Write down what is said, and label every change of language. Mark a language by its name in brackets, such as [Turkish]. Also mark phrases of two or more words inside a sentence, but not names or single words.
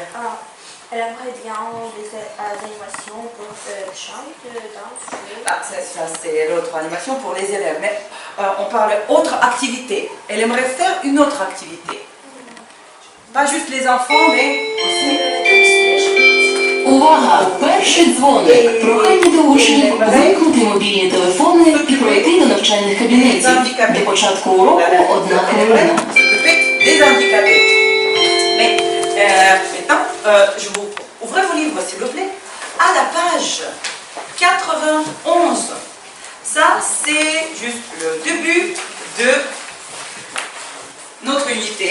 [French] Alors, elle aimerait bien des animations pour chant, danse. Ah, ça c'est l'autre animation pour les élèves. Mais on parle autre activité. Elle aimerait faire une autre activité. Pas juste les enfants, mais aussi... [Ukrainian] Увага! Перший дзвоник. Прохання до учнів вимкнути мобільні телефони і пройти до навчальних кабінетів. До початку уроку 1 хвилина. [French] Des handicapés. Mais maintenant, je vous ouvrez vos livres, s'il vous plaît, à la page 91. Ça, c'est juste le début de notre unité.